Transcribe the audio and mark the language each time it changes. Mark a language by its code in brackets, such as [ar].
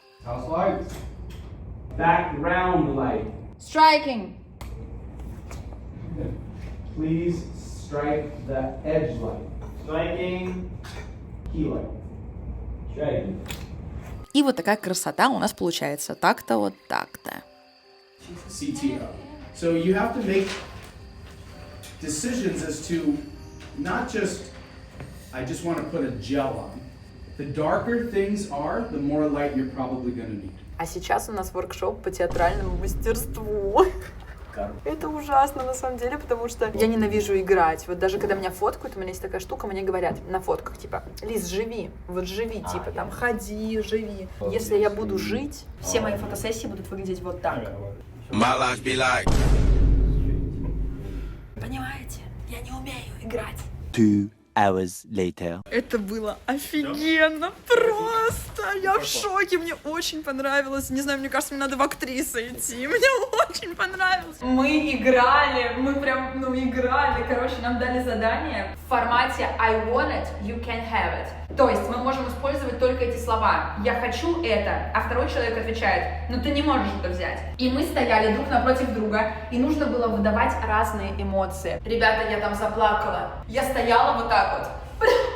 [en] House lights. Background light. Striking. Please strike the edge light. Striking key light. Striking. [ru] И вот такая красота у нас получается. Так-то вот так-то. [en] CTO. So you have to make decisions as to not just, I just want to put a gel on. The darker things are, the more light you're probably going to need. [ru] А сейчас у нас воркшоп по театральному мастерству. Это ужасно на самом деле, потому что я ненавижу играть. Вот даже когда меня фоткают, у меня есть такая штука, мне говорят на фотках, типа, Лиз, живи, вот живи, типа, там, ходи, живи. Если я буду жить, все мои фотосессии будут выглядеть вот так. Понимаете? Я не умею играть. [en] 2 hours later. [ru] Это было офигенно, просто! Я в шоке, мне очень понравилось. Не знаю, мне кажется, мне надо в актрисы идти. Мне очень понравилось. Мы играли, мы прям, играли. Короче, нам дали задание в формате [en] I want it, you can have it. [ru] То есть мы можем использовать только эти слова. Я хочу это, а второй человек отвечает, но ты не можешь это взять. И мы стояли друг напротив друга, и нужно было выдавать разные эмоции. Ребята, я там заплакала. Я стояла вот так вот.